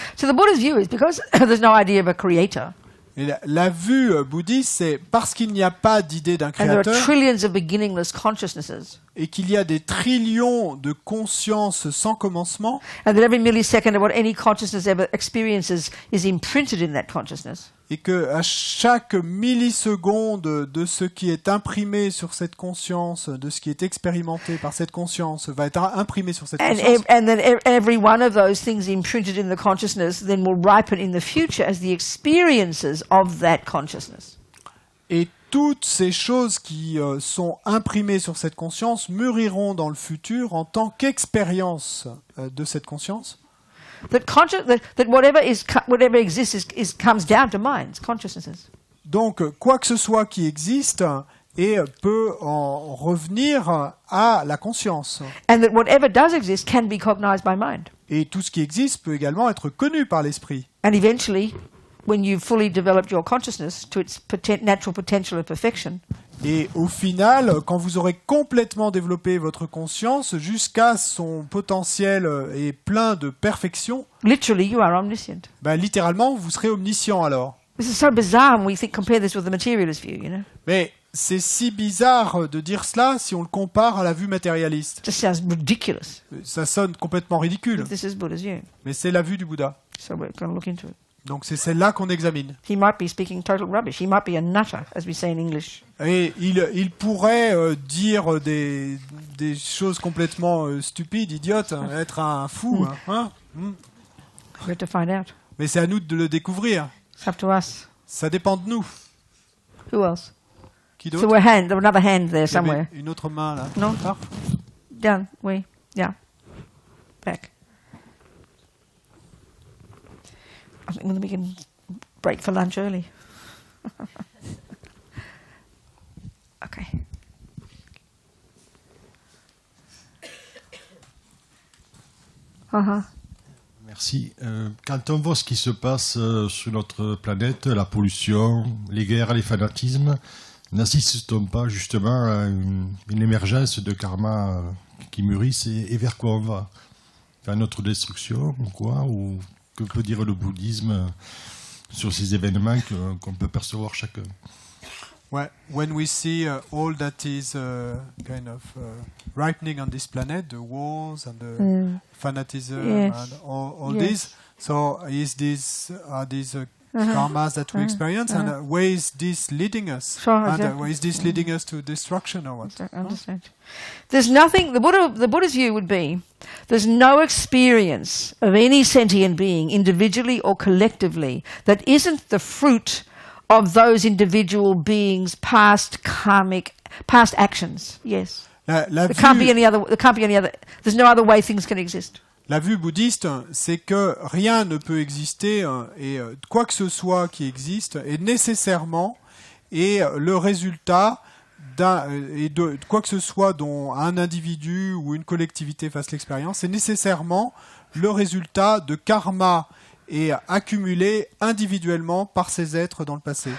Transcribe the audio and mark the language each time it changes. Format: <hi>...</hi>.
<en>So the Buddha's view is because there's no idea of a creator.</en> <fr>Et la vue bouddhiste, c'est parce qu'il n'y a pas d'idée d'un</fr> <en>And there are</en> <fr>créateur</fr> <en>trillions of beginningless consciousnesses.</en> <fr>et qu'il y a des trillions de consciences sans commencement,</fr> <en>And that every millisecond of what any consciousness ever experiences is imprinted in that consciousness.</en> <fr>et que à chaque milliseconde de ce qui est imprimé sur cette conscience, de ce qui est expérimenté par cette conscience, va être imprimé sur cette conscience.</fr> <en>And then every one of those things imprinted in the consciousness then will ripen in the future as the experiences of that consciousness.</en> <fr>Et toutes ces choses qui sont imprimées sur cette conscience mûriront dans le futur en tant qu'expérience de cette conscience.</fr> <en>That whatever exists comes down to minds, consciousnesses.</en> <fr>Donc, quoi que ce soit qui existe peut en revenir à la conscience.</fr> <en>And that whatever does exist can be cognized by mind.</en> <fr>Et tout ce qui existe peut également être connu par l'esprit.</fr> <en>And eventually, when you've fully developed your consciousness to its natural potential of perfection,</en> <fr>et au final, quand vous aurez complètement développé votre conscience jusqu'à son potentiel et plein de perfection,</fr> <en>literally you are omniscient.</en> <fr>Littéralement, vous serez omniscient alors.</fr> <en>This is so bizarre when we compare this with the materialist view, you know.</en> <fr>Mais c'est si bizarre de dire cela si on le compare à la vue matérialiste.</fr> <en>It just sounds ridiculous.</en> <fr>Ça sonne complètement ridicule.</fr> <en>But this is Buddha's view.</en> <fr>Mais c'est la vue du Bouddha.</fr> <en>So we're going to look into it.</en> <fr>Donc c'est celle-là qu'on examine.</fr> <en>He might be speaking total rubbish. He might be a nutter, as we say in English.</en> <fr>Et il pourrait dire des choses complètement stupides, idiotes, être un fou. Hein.</fr> <en>We have to find out.</en> <fr>Mais c'est à nous de le découvrir.</fr> <en>It's up to us.</en> <fr>Ça dépend de nous.</fr> <en>Who else?</en> <fr>Qui d'autre?</fr> <en>So we're hand. There's another hand there somewhere.</en> <fr>Une autre main là.</fr> <en>No. Down. Yeah. Back. I think we can break for lunch early. Okay.</en> <fr>Merci. Quand on voit ce qui se passe sur notre planète, la pollution, les guerres, les fanatismes, n'assiste-t-on pas justement à une émergence de karma qui mûrissent et vers quoi on va? Vers notre destruction ou quoi? Ou que peut dire le bouddhisme sur ces événements qu'on peut percevoir chacun? Ouais.</fr> <en>When we see all that is kind of ripening on this planet, the wars and the fanatism and all this, so are these karmas that we experience, and where is this leading us? Where is this leading us to destruction or what? I understand. There's nothing. The Buddha's view would be there's no experience of any sentient being, individually or collectively, that isn't the fruit of those individual beings' past actions. Yes. There can't be any other. There's no other way things can exist.</en> <fr>La vue bouddhiste, c'est que rien ne peut exister et quoi que ce soit qui existe est nécessairement le résultat de quoi que ce soit dont un individu ou une collectivité fasse l'expérience, c'est nécessairement le résultat de karma et accumulé individuellement par ces êtres dans le passé.</fr>